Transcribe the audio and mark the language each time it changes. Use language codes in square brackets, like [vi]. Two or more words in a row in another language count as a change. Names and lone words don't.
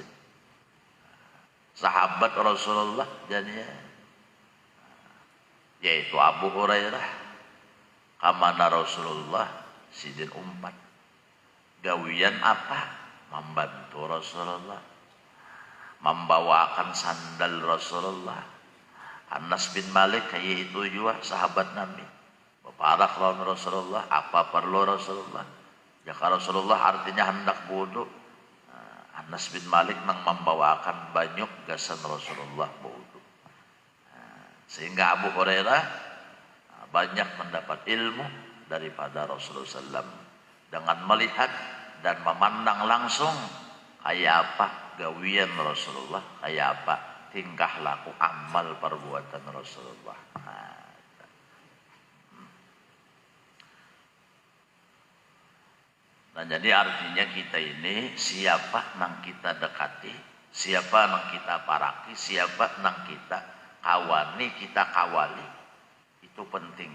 [bjn] Sahabat Rasulullah jadinya yaitu Abu Hurairah kamana Rasulullah sidin umpat. Gawian apa? [id] Membantu Rasulullah, membawakan sandal Rasulullah. Anas bin Malik yaitu juga sahabat Nabi. [bjn] Bapak lawan Rasulullah, apa perlu Rasulullah? Jika Rasulullah artinya hendak wudu, Anas bin Malik membawakan banyuk gasan Rasulullah wudu. [id] Sehingga Abu Hurairah banyak mendapat ilmu daripada Rasulullah SAW dengan melihat dan memandang langsung kayak apa gawian Rasulullah, kayak apa tingkah laku amal perbuatan Rasulullah. [bjn] Nah, jadi artinya kita ini siapa nang kita dekati, siapa nang kita paraki, siapa nang kita kawani, kita kawali, itu penting.